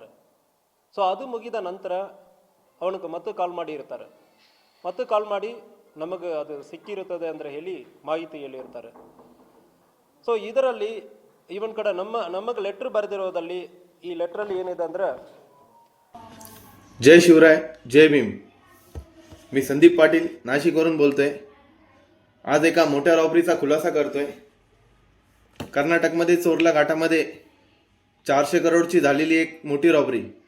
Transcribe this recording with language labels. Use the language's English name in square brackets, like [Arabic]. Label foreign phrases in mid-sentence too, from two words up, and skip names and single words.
[Kannada] ಸೊ ಅದು ಮುಗಿದ ನಂತರ ಅವನಿಗೆ ಮತ್ತೆ ಕಾಲ್ ಮಾಡಿ ಇರ್ತಾರೆ. ಮತ್ತೆ ಕಾಲ್ ಮಾಡಿ ನಮಗೆ ಅದು ಸಿಕ್ಕಿರುತ್ತದೆ ಅಂದರೆ ಹೇಳಿ ಮಾಹಿತಿ ಹೇಳಿರ್ತಾರೆ. ಸೊ ಇದರಲ್ಲಿ ಇವನ್ ಕಡೆ ನಮಗೆ ಲೆಟ್ರ್ ಬರೆದಿರೋದಲ್ಲಿ ಈ ಲೆಟ್ರಲ್ಲಿ ಏನಿದೆ ಅಂದರೆ, [Marathi] जय शिवराय, जय भीम. मी संदीप पाटील नाशिकवरून बोलतोय. आज एका मोठ्या रॉबरीचा खुलासा करतोय. कर्नाटकमध्ये चोरला घाटामध्ये 400 करोडची झालेली एक मोठी रॉबरी.